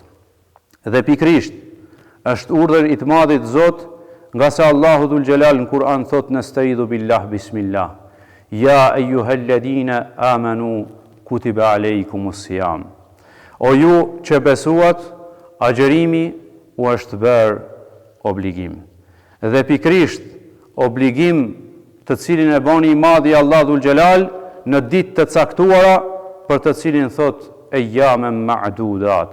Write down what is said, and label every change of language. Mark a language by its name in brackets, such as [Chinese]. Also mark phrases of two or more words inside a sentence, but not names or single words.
[Albanian] Dhe pikrisht është urdhër I të madhit Zot, nga se Allahu [Arabic] Dhul Gjelal [Albanian] në Kur'an thot [Arabic] نستعيذ بالله بسم الله. يا أيها الذين آمنوا كتب عليكم الصيام. [Albanian] O ju që besuat, agjerimi u është bërë obligim. Dhe pikrisht obligim të cilin e bani I madhi [Arabic] Allah Dhul Gjelal [Albanian] në ditë të caktuara, për të cilin thot [Arabic] أياما معدودات.